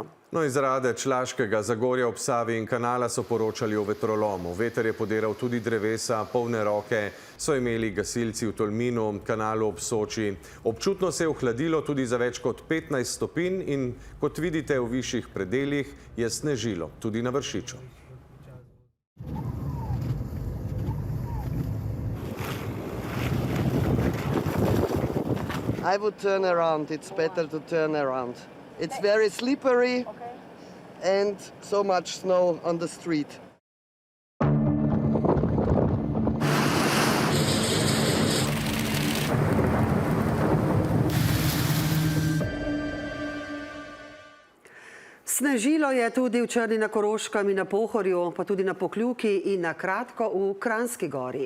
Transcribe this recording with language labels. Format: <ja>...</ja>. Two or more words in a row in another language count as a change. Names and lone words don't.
<sl>No, iz Radeč, Laškega, Zagorja ob Savi in Kanala so poročali o vetrolomu. Veter je podiral tudi drevesa, polne roke so imeli gasilci v Tolminu, Kanalu ob Soči. Občutno se je ohladilo tudi za več kot 15 stopinj in kot vidite v višjih predeljih je snežilo, tudi na Vršiču.</sl> <en>I would turn around. It's better to turn around. It's very slippery and so much snow on the street.</en> <sl>Snežilo je tudi v Črni na Koroškem in na Pohorju, pa tudi na Pokljuki in na kratko v Kranjski Gori.</sl>